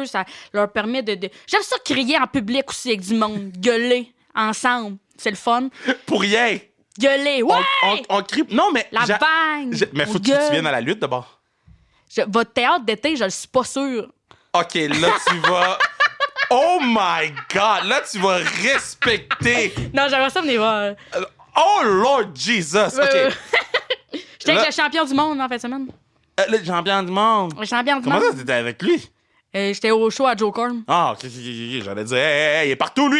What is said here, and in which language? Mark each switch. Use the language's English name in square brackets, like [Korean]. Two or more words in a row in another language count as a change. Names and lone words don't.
[French] Ça leur permet de. J'aime ça crier en public aussi avec du monde. Gueuler ensemble. C'est le fun. Pour rien! Gueuler. Ouais! On crie... Non, mais... La bagne! Mais on faut que tu gueule. viennes à la lutte, d'abord. Votre théâtre d'été, je le suis pas sûre. OK, là, tu vas... [English] Oh my God! [French] Là, tu vas respecter... Non, j'aimerais ça venir voir. [English] Oh Lord Jesus! [French] OK. J'étais Là- avec le champion du monde en fin de semaine. Le champion du monde. Le champion du Comment monde. ça, t'étais avec lui? J'étais au show à Joe Corn. Ah, OK. J'allais dire, hey, il est partout, lui!